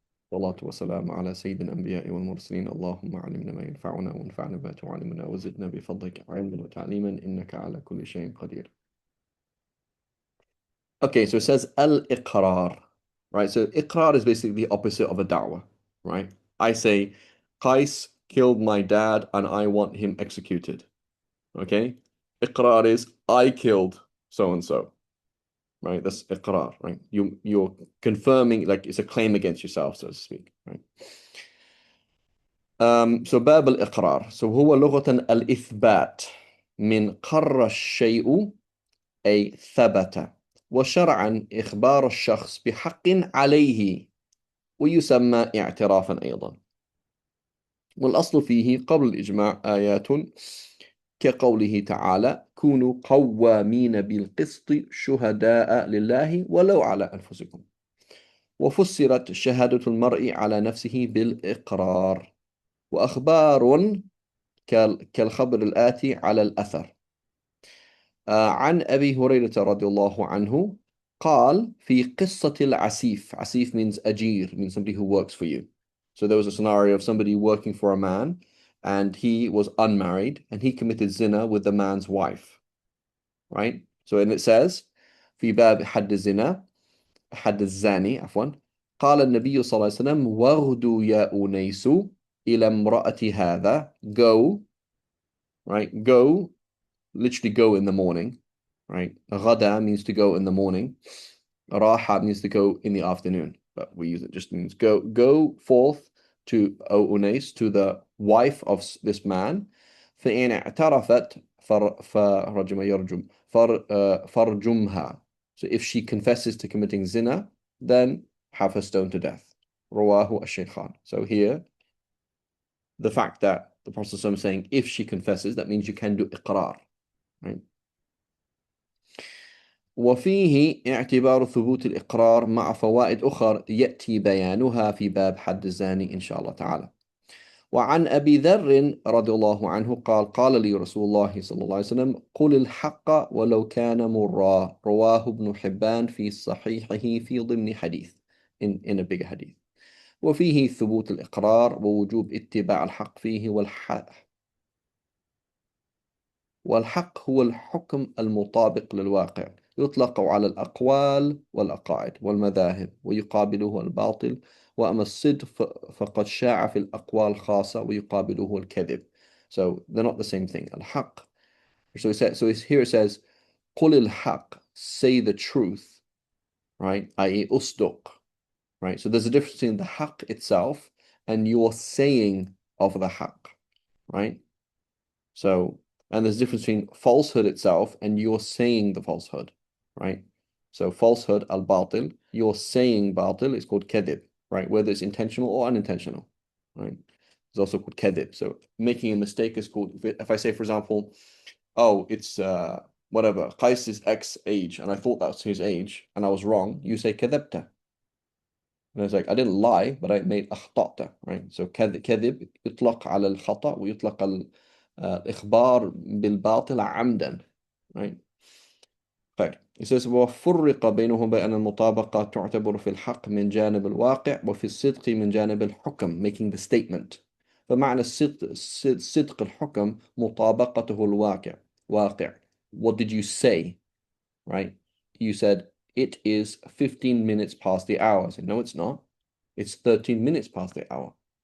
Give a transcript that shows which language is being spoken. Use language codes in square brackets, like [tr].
[ar] والصلاة والسلام على سيد الأنبياء والمرسلين. اللهم علمنا ما ينفعنا وانفعنا بما تعلمنا وزدنا بفضلك علما وتعليما إنك على كل شيء قدير. [en] Okay, so it says al-iqrar, right? So iqrar is basically the opposite of a da'wah, right? I say, Qais killed my dad and I want him executed. Okay? Iqrar is I killed so-and-so. Right? That's iqrar, right? You're confirming, like it's a claim against yourself, so to speak, right? [ar] So باب الإقرار. So هو لغة الإثبات من قر الشيء أي ثبت، وشرعا إخبار الشخص بحق عليه ويسمى اعترافا أيضا. والأصل فيه قبل الإجماع آيات كقوله تعالى كونوا قوامين بالقسط شهداء لله ولو على أنفسكم. وفسرت شهادة المرء على نفسه بالإقرار، وأخبار كالخبر الآتي على الأثر. عن أبي هريرة رضي الله عنه قال في قصة العسيف. [en] عسيف means أجير, means somebody who works for you. So there was a scenario of somebody working for a man and he was unmarried and he committed zina with the man's wife, right? [ar] So and it says في باب حد الزنا حد الزاني عفوا قال النبي صلى الله عليه وسلم واغدوا يا أنيس إلى امرأة هذا. [en] Go, right? Go, literally go in the morning, right? غدا means to go in the morning. راحة means to go in the afternoon, but we use it just means go forth to O Unais, to the wife of this man. [ar] فإن اعترفت فرجم يرجم فرجمها. [en] So if she confesses to committing zina, then have her stoned to death. [ar] رواه الشيخان. [en] So here, the fact that the Prophet is saying if she confesses, that means you can do إقرار, right? [ar] وفيه اعتبار ثبوت الإقرار مع فوائد أخرى يأتي بيانها في باب حد الزاني إن شاء الله تعالى. وعن أبي ذر رضي الله عنه قال قال لي رسول الله صلى الله عليه وسلم قل الحق ولو كان مرا. رواه ابن حبان في صحيحه في ضمن حديث [en] in a bigger hadith. [ar] وفيه ثبوت الإقرار ووجوب اتباع الحق فيه. والحق هو الحكم المطابق للواقع، يطلق على الأقوال والعقائد والمذاهب ويقابله الباطل. وأما الصدق فقد شاع في الأقوال خاصة ويقابله الكذب. [en] So they're not the same thing. [ar] الحق. [en] So here it says [ar] قل الحق, [en] say the truth, right? i.e. أصدق, right? So there's a difference between the haqq itself and your saying of the haqq, right? So, and there's a difference between falsehood itself and you're saying the falsehood, right? So falsehood, al-batil, you're saying batil is called kadhib, right? Whether it's intentional or unintentional, right? It's also called kadhib. So making a mistake is called, if I say, for example, oh, it's whatever, Qais is X age, and I thought that's his age, and I was wrong, you say kadhabta. And it's like, I didn't lie, but I made أخطأت, right? [ar] So كذب يطلق على الخطأ ويطلق الإخبار بالباطل عمدا, right? طيب. [en] It says [ar] وفرق بينهم بأن المطابقة تعتبر في الحق من جانب الواقع وفي الصدق من جانب الحكم, [en] making the statement. [ar] فمعنى صدق الحكم مطابقته الواقع. [en] واقع. What did you say, right? You said it is 15 minutes past the hour. I said, no, it's not. It's 13 minutes past the hour.